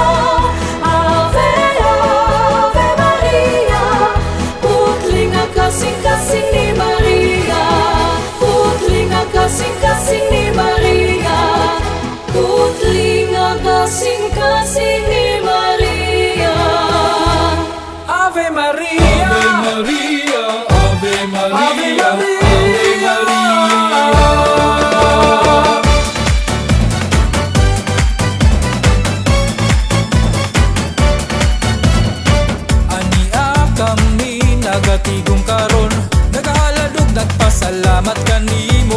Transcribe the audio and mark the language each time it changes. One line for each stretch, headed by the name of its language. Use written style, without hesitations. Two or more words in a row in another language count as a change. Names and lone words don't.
Latin: Ave, Ave Maria,
Cebuano: putling ang kasing-kasing ni Maria. Putling ang kasing-kasing ni Maria. Putling ang kasing-kasing ni Maria.
Latin: Ave Maria, Ave Maria, Ave Maria, Ave Maria.
Cebuano: Ania kami nagatigong karon, nagahaladog nagpasalamat kanimo.